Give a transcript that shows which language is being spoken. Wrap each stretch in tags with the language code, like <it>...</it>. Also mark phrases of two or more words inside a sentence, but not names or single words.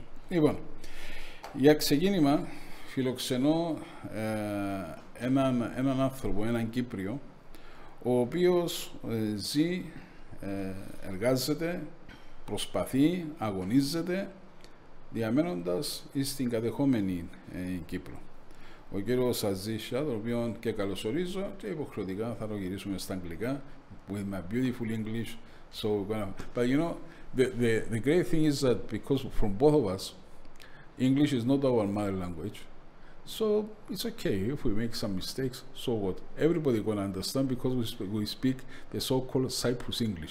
<el>Λοιπόν, για ξεκίνημα φιλοξενώ έναν άνθρωπο, έναν Κύπριο, ο οποίος ζει, εργάζεται, προσπαθεί, αγωνίζεται, διαμένοντας στην κατεχόμενη Κύπρο. Ο κύριος Aziz Sha, τον οποίο και καλωσορίζω και υποχρεωτικά θα το γυρίσουμε στα αγγλικά</el> <en>with my beautiful English. So, but you know, the great thing is that because from both of us, English is not our mother language, so it's okay if we make some mistakes. So what? Everybody gonna understand because we speak the so-called Cyprus English.</en>